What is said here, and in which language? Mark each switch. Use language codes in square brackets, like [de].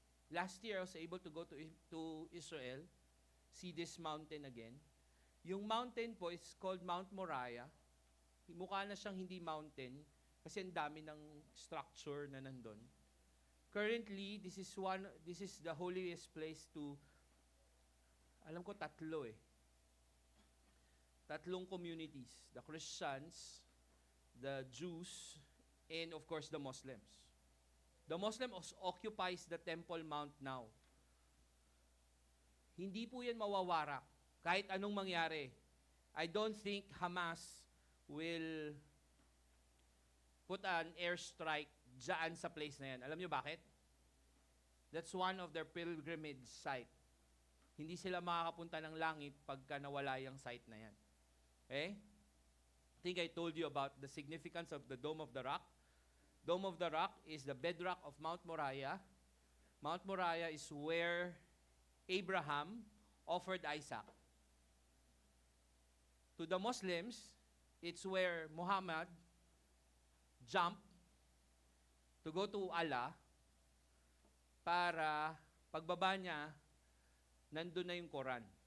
[en] Last year, I was able to go to Israel, see this mountain again. Yung mountain po is called Mount Moriah. [tl] Mukha na siyang hindi mountain kasi ang dami ng structure na nandun. [en] Currently, this is the holiest place to, [tl] alam ko tatlong [en] communities, the Christians, the Jews, and of course the Muslims. The Muslims occupies the Temple Mount now. [tl] Hindi po yan mawawarak kahit anong mangyari. [en] I don't think Hamas will put an airstrike [tl] dyan sa place na yan. Alam nyo bakit? [en] That's one of their pilgrimage site. [tl] Hindi sila makakapunta ng langit pagka nawala yung site na yan. [en] Okay? I think I told you about the significance of the Dome of the Rock. Dome of the Rock is the bedrock of Mount Moriah. Mount Moriah is where Abraham offered Isaac. To the Muslims, it's where Muhammad jumped to go to Allah [tl] para pagbaba niya, nandun na yung Quran.